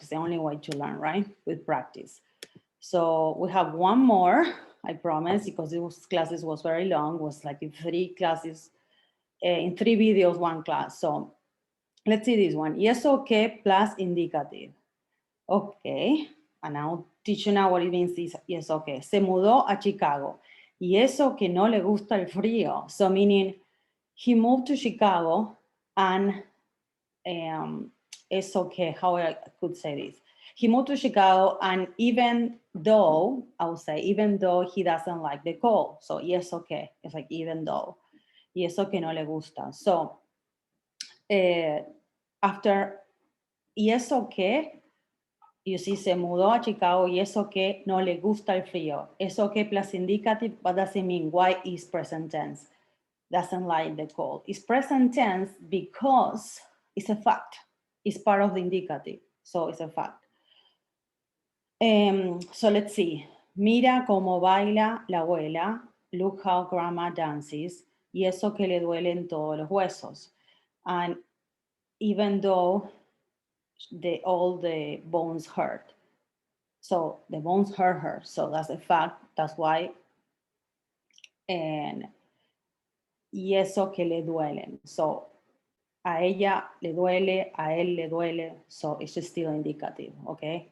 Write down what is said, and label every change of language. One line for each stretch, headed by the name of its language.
English: It's the only way to learn, right? With practice. So we have one more, I promise, because those classes was very long, was like in 3 classes, in 3 videos, 1 class. So let's see this one. Yes, okay, plus indicative. Okay, and I'll teach you now what it means, this yes, okay.
Spanish: Se mudó a Chicago. Y eso que no le gusta el frío.
English: So meaning he moved to Chicago and it's okay, how I could say this. He moved to Chicago, and even though, I would say, even though he doesn't like the cold. So, yes, okay. It's like, even though.
Spanish: Y eso que no le gusta.
English: So, after,
Spanish: y eso que,
English: you see,
Spanish: se mudó a Chicago, y eso que no le gusta el frío.
English: Eso que plus indicative, what does it mean? Why is present tense? Doesn't like the cold. It's present tense because it's a fact. It's part of the indicative, so it's a fact. So let's see.
Spanish: Mira cómo baila la abuela.
English: Look how grandma dances.
Spanish: Y eso que le duelen todos los huesos.
English: And even though all the bones hurt. So the bones hurt her. So that's a fact. That's why.
Spanish: And y eso que le duelen. So a ella le duele, a él le duele,
English: so it's still indicative, okay?